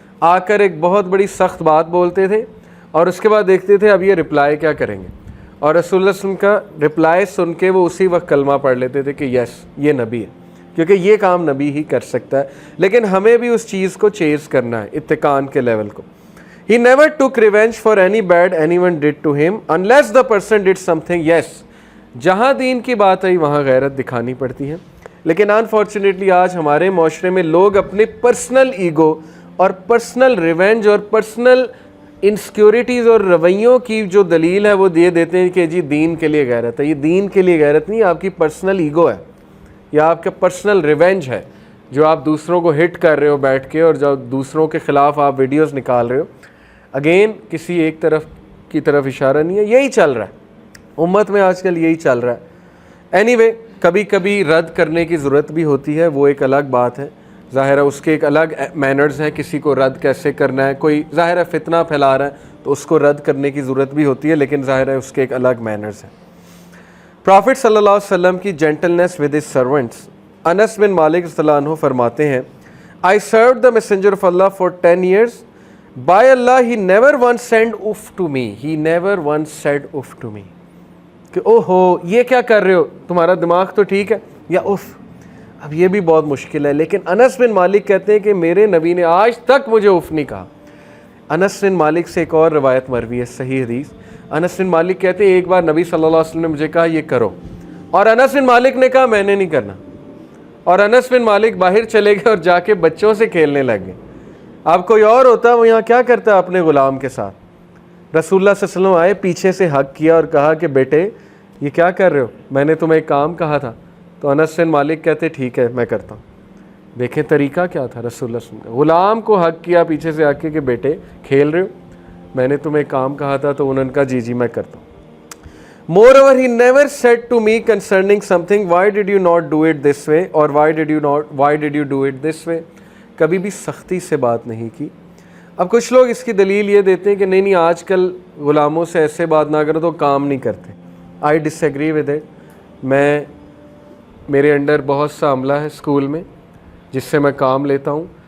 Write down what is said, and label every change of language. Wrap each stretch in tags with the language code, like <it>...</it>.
<ur>آ کر ایک بہت بڑی سخت بات بولتے تھے اور اس کے بعد دیکھتے تھے اب یہ رپلائی کیا کریں گے، اور رسول اللہ صلی اللہ علیہ وسلم کا رپلائی سن کے وہ اسی وقت کلمہ پڑھ لیتے تھے کہ یس یہ نبی ہے، کیونکہ یہ کام نبی ہی کر سکتا ہے. لیکن ہمیں بھی اس چیز کو چیز کرنا ہے، اتقان کے لیول کو.</ur> <en>He never took revenge for any bad anyone did to him unless the person did something.</en> <ur>Yes, جہاں دین کی بات آئی وہاں غیرت دکھانی پڑتی ہے. لیکن انفارچونیٹلی آج ہمارے معاشرے میں لوگ اپنے پرسنل ایگو اور پرسنل ریونج اور پرسنل انسیکیورٹیز اور رویوں کی جو دلیل ہے وہ دے دیتے ہیں کہ جی دین کے لیے غیرت ہے. یہ دین کے لیے غیرت نہیں، آپ کی پرسنل ایگو ہے یا آپ کا پرسنل ریونج ہے، جو آپ دوسروں کو ہٹ کر رہے ہو بیٹھ کے، اور جو دوسروں کے خلاف آپ ویڈیوز نکال رہے ہو. اگین کسی ایک طرف کی طرف اشارہ نہیں ہے، یہی چل رہا ہے امت میں آج کل، یہی چل رہا ہے. اینی وے کبھی کبھی رد کرنے کی ضرورت بھی ہوتی ہے، وہ ایک الگ بات ہے. ظاہر ہے اس کے ایک الگ مینرز ہیں، کسی کو رد کیسے کرنا ہے. کوئی ظاہر ہے فتنہ پھیلا رہا ہے تو اس کو رد کرنے کی ضرورت بھی ہوتی ہے، لیکن ظاہر ہے اس کے ایک الگ مینرز ہیں. پرافٹ صلی اللہ علیہ وسلم کی</ur> <en>Gentleness with his servants.</en> <ur>انس بن مالک رضی اللہ عنہ فرماتے ہیں</ur> <en>I served the messenger of Allah for 10 years. By Allah, he never once said uff to me. He never once said uff to me.</en> <ur>کہ او ہو یہ کیا کر رہے ہو، تمہارا دماغ تو ٹھیک ہے، یا اف. اب یہ بھی بہت مشکل ہے، لیکن انس بن مالک کہتے ہیں کہ میرے نبی نے آج تک مجھے اف نہیں کہا. انس بن مالک سے ایک اور روایت مروی ہے، صحیح حدیث. انس بن مالک کہتے ہیں ایک بار نبی صلی اللہ علیہ وسلم نے مجھے کہا یہ کرو، اور انس بن مالک نے کہا میں نے نہیں کرنا، اور انس بن مالک باہر چلے گئے اور جا کے بچوں سے کھیلنے لگ گئے. اب کوئی اور ہوتا وہ یہاں کیا کرتا ہے اپنے غلام کے ساتھ. رسول اللہ صلی اللہ علیہ وسلم آئے، پیچھے سے حق کیا اور کہا کہ بیٹے یہ کیا کر رہے ہو، میں نے تمہیں ایک کام کہا تھا. تو انس بن مالک کہتے ٹھیک ہے میں کرتا ہوں. دیکھیں طریقہ کیا تھا رسول اللہ صلی اللہ علیہ وسلم کا. غلام کو حق کیا پیچھے سے آ کے کہ بیٹے کھیل رہے ہو، میں نے تمہیں ایک کام کہا تھا، تو انہوں نے کہا جی جی میں کرتا ہوں.</ur> <en>Moreover, he never said to me concerning something, why did you not do it this way, or why did you do it this way.</en> <ur>کبھی بھی سختی سے بات نہیں کی. اب کچھ لوگ اس کی دلیل یہ دیتے ہیں کہ نہیں آج کل غلاموں سے ایسے بات نہ کرو تو کام نہیں کرتے.</ur> <en>I disagree with it.</en> <ur>میرے انڈر بہت سا عملہ ہے اسکول میں جس سے میں کام لیتا ہوں.</ur>